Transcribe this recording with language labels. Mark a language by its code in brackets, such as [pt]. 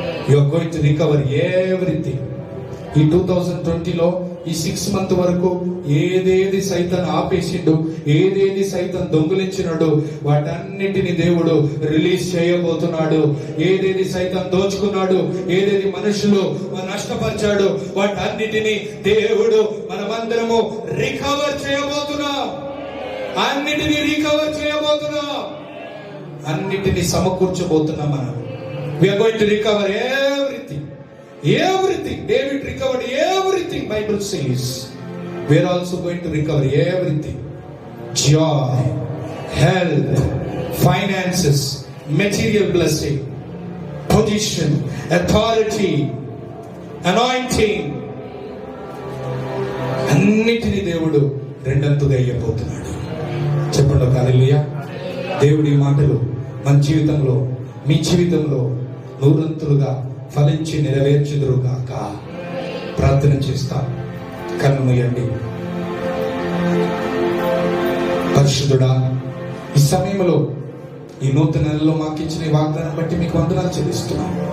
[en] You are going to recover everything. [te] ఈ 2020లో ఈ 6 month వరకు ఏదేది సైతాన్ ఆపేసిండు, ఏదేది సైతాన్ దొంగిలించినాడు, వాటన్నిటిని దేవుడు రిలీజ్ చేయబోతున్నాడు. ఏదేది సైతాన్ దోచుకున్నాడు, ఏదేది మనుషులు నష్టపరిచాడు, వాటన్నిటిని దేవుడు మనమందరము రికవర్ చేయబోతున్నాం. అన్నిటినీ రికవర్ చేయబోతున్నాం, అన్నిటినీ సమకూర్చబోతున్నాం. [en] మనం we are going to recover everything. David recovered everything. Bible says we are also going to recover everything. Joy, health, finances, material blessing, position, authority, anointing, [te] అన్నిటినీ దేవుడు రెండంతుగా ఇవ్వబోతున్నాడు. చెప్పండి హల్లెలూయా. దేవుడి మాటలు మన జీవితంలో, మీ జీవితంలో నూరంతులుగా ఫలించి నెరవేర్చుదురుగాక. ప్రార్థన చేస్తాం. కన్ను మూయండి. పరిశుద్ధుడా, ఈ సమయంలో ఈ నూతన నెలలో మాకు ఇచ్చిన ఈ వాగ్దానం బట్టి మీకు వందనాలు చెల్లిస్తున్నాం.